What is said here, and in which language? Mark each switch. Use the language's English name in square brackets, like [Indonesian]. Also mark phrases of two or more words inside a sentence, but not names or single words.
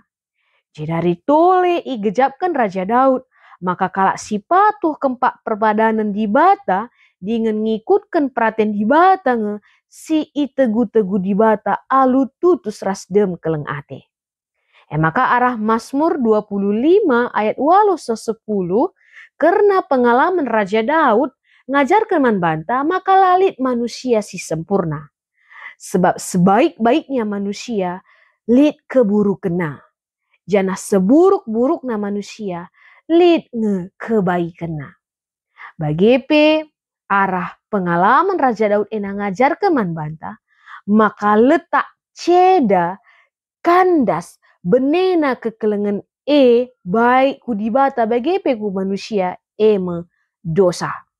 [Batak Karo] Jadi tole igejapkan Raja Daud maka kalak si patuh kempak perbadanan dibata dengan ngikutkan perhatian dibata si itegu-tegu dibata alu tutus rasdem keleng ate. Maka arah Mazmur 25 ayat 10 karena pengalaman Raja Daud ngajarkan man banta maka lalit manusia si sempurna. [Indonesian] Sebab sebaik-baiknya manusia lit keburukna. [Batak Karo] Janah seburuk-burukna manusia lit kebaikanna. Bagepe arah pengalaman Raja Daud ngajarkan man banta maka letak ceda kandas benena kekelengan baik ku dibata bagepe ku manusia dosa.